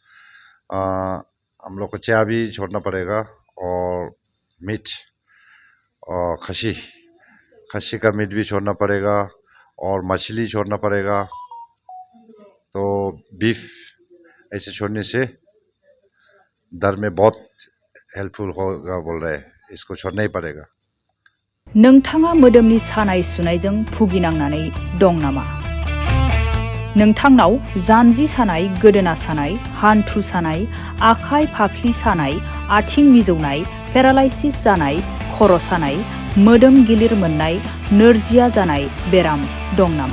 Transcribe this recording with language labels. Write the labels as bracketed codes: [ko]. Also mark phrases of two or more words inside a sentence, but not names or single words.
[hi] हम लोग को चाय भी छोड़ना पड़ेगा और मीट और खसी का मीट भी छोड़ना पड़ेगा और मछली छोड़ना पड़ेगा। तो बीफ ऐसे छोड़ने से दर्द में बहुत हेल्पफुल होगा बोल रहे हैं, इसको छोड़ना ही पड़ेगा। [brx] नोंथाङा मोदोमनि सानाय सुनायजों भुगिनांनानै दं नामा? नोंथांनाव जानजि सानाय, गोदोना सानाय, हान्थु सानाय, आखाइ फाफ्लि सानाय, आथिं मिजौनाय, पेरालाइसिस जानाय, खर' सानाय, मोदोम गिलिर मोननाय, नोरजिया जानाय बेराम दं नामा?